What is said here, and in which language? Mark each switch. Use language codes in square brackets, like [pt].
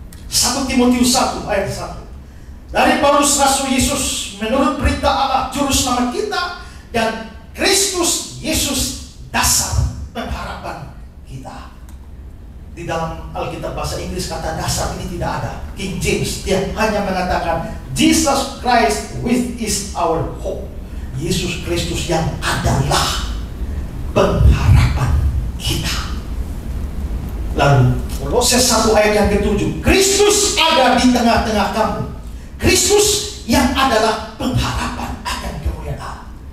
[id] 1 Timotius 1 ayat 1. Dari Paulus Rasul Yesus menurut perintah Allah juru selamat kita, dan Kristus Yesus dasar pengharapan kita. Di dalam Alkitab bahasa Inggris kata dasar ini tidak ada. King James dia hanya mengatakan [en] Jesus Christ which is our hope. [id] Yesus Kristus yang adalah pengharapan kita. Lalu Kolose 1 ayat yang ke-7, Kristus ada di tengah-tengah kamu. Kristus yang adalah pengharapan akan kemuliaan Allah.